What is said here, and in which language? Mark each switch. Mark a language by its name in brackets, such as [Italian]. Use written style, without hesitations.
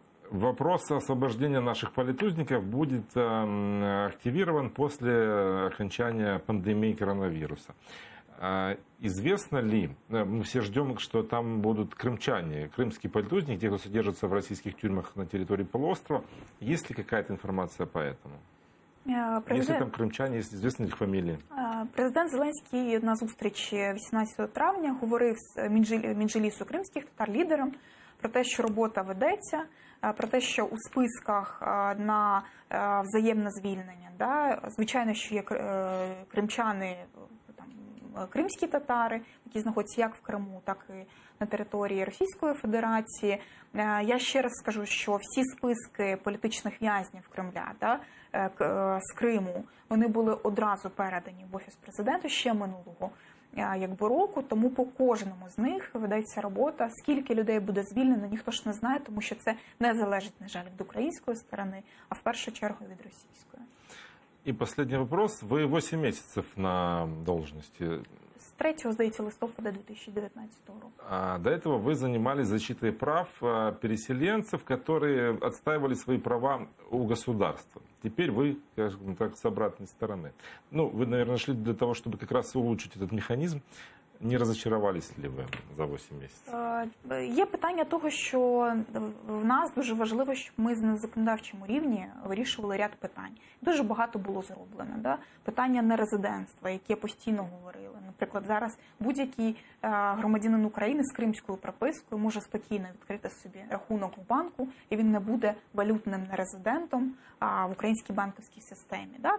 [Russian] Вопрос освобождения наших политузников будет активирован после окончания пандемии коронавируса. Известно ли, мы все ждем, что там будут крымчане, крымские политузники, те, кто содержится в российских тюрьмах на территории полуострова. Есть ли какая-то информация по этому? Если там крымчане, есть известны их фамилии? [Ukrainian] Президент Зеленський на зустрічі 18 травня говорив з Меджлісу кримських татар лідером про те, що робота ведеться, про те, що у списках на взаємне звільнення, да, звичайно, що є кримчани, кримські татари, які знаходяться як в Криму, так і на території Російської Федерації. Я ще раз скажу, що всі списки політичних в'язнів Кремля, да, з Криму, вони були одразу передані в Офіс президента ще минулого року, тому по кожному з них ведеться робота. Скільки людей буде звільнено, ніхто ж не знає, тому що це не залежить, на жаль, від української сторони, а в першу чергу від російської. [Russian] И последний вопрос. Вы 8 месяцев на должности. [Ukrainian] З 3, здається, листопада 2019 року. [Russian] До этого вы занимались защитой прав переселенцев, которые отстаивали свои права у государства. Теперь вы, скажем так, с обратной стороны. Вы, наверное, шли для того, чтобы как раз улучшить этот механизм. [Ukrainian] Не розчарувалися ли ви за 8 місяців? Є питання того, що в нас дуже важливо, щоб ми на законодавчому рівні вирішували ряд питань. Дуже багато було зроблено. Да? Питання нерезидентства, яке постійно говорили. Наприклад, зараз будь-який громадянин України з кримською пропискою може спокійно відкрити собі рахунок в банку, і він не буде валютним нерезидентом в українській банківській системі. Да?